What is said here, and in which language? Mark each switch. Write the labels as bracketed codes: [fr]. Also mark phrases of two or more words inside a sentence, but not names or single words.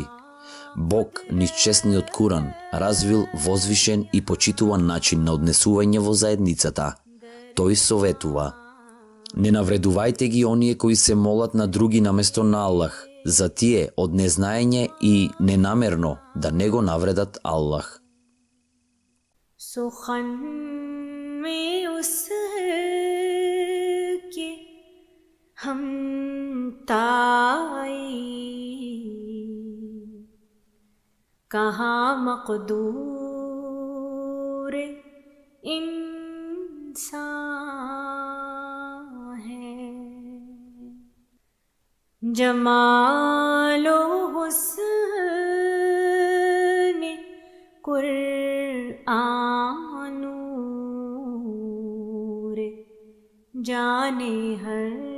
[mk] Бог, низ честниот Куран, развил возвишен и почитуван начин на однесување во заедницата. Тој советува: не навредувајте ги оние кои се молат на други наместо на Аллах, за тие од незнаење и ненамерно да не го навредат Аллах. [ur] سخن میں اس کے ہم تائی کہاں مقدور انسان ہے جمال و حسن قرآن نور جان ہر